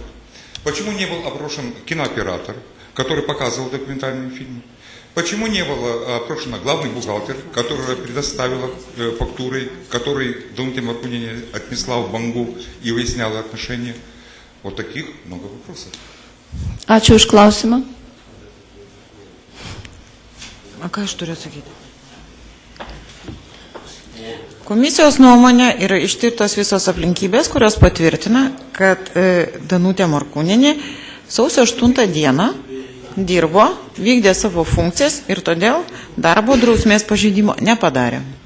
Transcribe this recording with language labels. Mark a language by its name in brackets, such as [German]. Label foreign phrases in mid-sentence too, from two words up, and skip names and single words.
[Russian] Почему не был опрошен кинооператор, который показывал документальные фильмы? Почему не было опрошено главный бухгалтер, который предоставила фактуры, который Данутė Morkūnienė отнесла в Бангу и выясняла отношения? Вот таких много вопросов. [Lithuanian] Ačiū už klausimą. A ką aš turiu atsakyti? Komisijos nuomonė yra ištirtos visos aplinkybės, kurios patvirtina, kad Danutė Morkūnienė sausio 8 dieną dirbo, vykdė savo funkcijas ir todėl darbo drausmės pažeidimo nepadarė.